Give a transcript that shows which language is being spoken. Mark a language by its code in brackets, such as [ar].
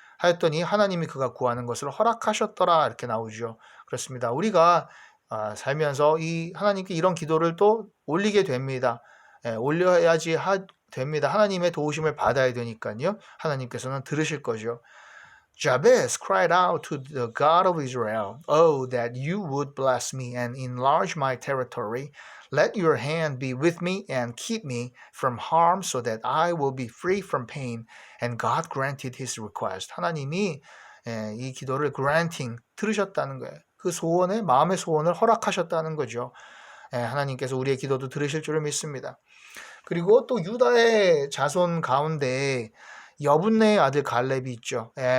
[ko] 하였더니 하나님이 그가 구하는 것을 허락하셨더라 이렇게 나오죠. 그렇습니다. 우리가 살면서 이 하나님께 이런 기도를 또 올리게 됩니다. 예, 올려야지 됩니다. 하나님의 도우심을 받아야 되니까요. 하나님께서는 들으실 거죠. [en] Jabez cried out to the God of Israel, Oh, that you would bless me and enlarge my territory. Let your hand be with me and keep me from harm so that I will be free from pain. And God granted his request. [ko] 하나님이 이 기도를 granting, 들으셨다는 거예요. 그 소원에 마음의 소원을 허락하셨다는 거죠. 하나님께서 우리의 기도도 들으실 줄을 믿습니다. 그리고 또 유다의 자손 가운데 여분네의 아들 갈렙이 있죠.